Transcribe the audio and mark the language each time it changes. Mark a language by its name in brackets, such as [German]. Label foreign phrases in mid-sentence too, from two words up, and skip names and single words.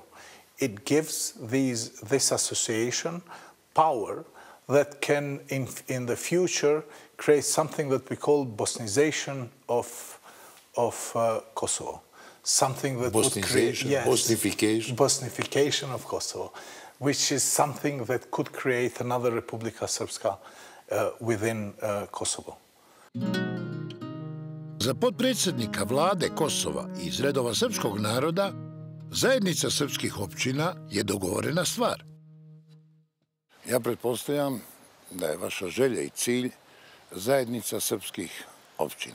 [English] It gives this association power that can, in the future, create something that we call Bosnization of Kosovo. Something that would create... Yes, Bosnification? Bosnification of Kosovo, which is something that could create another Republika Srpska within Kosovo. [Bosnian] Za potpredsjednika vlade Kosova iz redova srpskog naroda, zajednica srpskih općina je dogovorena stvar. Ja pretpostavljam da je vaša želja i cilj zajednica srpskih općina.